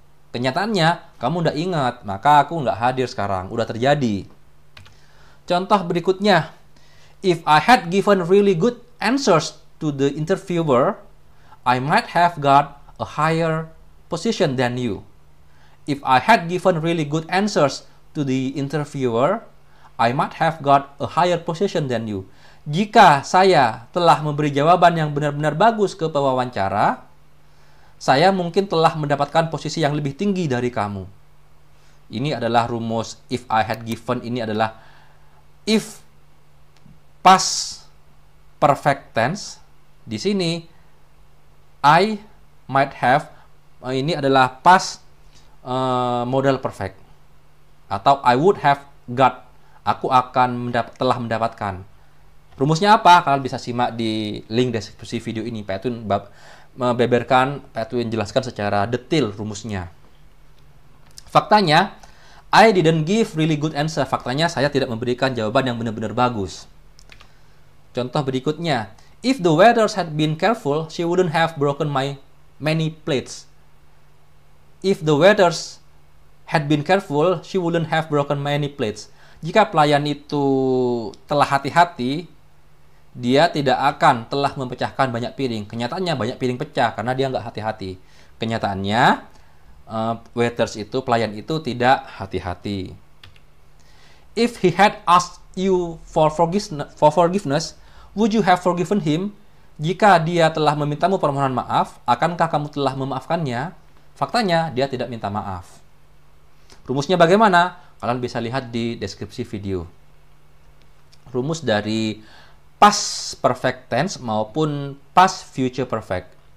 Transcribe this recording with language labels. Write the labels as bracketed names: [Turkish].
[Indonesian] Kenyataannya, kamu tidak ingat, maka aku nggak hadir sekarang. Udah terjadi. Contoh berikutnya. [English] If I had given really good answers to the interviewer, I might have got a higher position than you. If I had given really good answers to the interviewer, I might have got a higher position than you. [Indonesian] Jika saya telah memberi jawaban yang benar-benar bagus ke pewawancara, Saya mungkin telah mendapatkan posisi yang lebih tinggi dari kamu. Ini adalah rumus [English] if I had given. [Indonesian] Ini adalah if past perfect tense. Di sini [English] I might have, [Indonesian] ini adalah past modal perfect, atau [English] I would have got, [Indonesian] aku akan telah mendapatkan. Rumusnya apa? Kalian bisa simak di link deskripsi video ini. Pak Edwin membeberkan, Pak Edwin jelaskan secara detail rumusnya. Faktanya, [English] I didn't give really good answer. [Indonesian] Faktanya, saya tidak memberikan jawaban yang benar-benar bagus. Contoh berikutnya, [English] if the waiters had been careful, she wouldn't have broken my many plates. If the waiters had been careful, she wouldn't have broken many plates. [Indonesian] Jika pelayan itu telah hati-hati, dia tidak akan telah memecahkan banyak piring. Kenyataannya banyak piring pecah karena dia nggak hati-hati. Kenyataannya waiters itu, pelayan itu tidak hati-hati. [English] If he had asked you for forgiveness, would you have forgiven him? [Indonesian] Jika dia telah memintamu permohonan maaf, akankah kamu telah memaafkannya? Faktanya, dia tidak minta maaf. Rumusnya bagaimana? Kalian bisa lihat di deskripsi video. Rumus dari past perfect tense maupun past future perfect.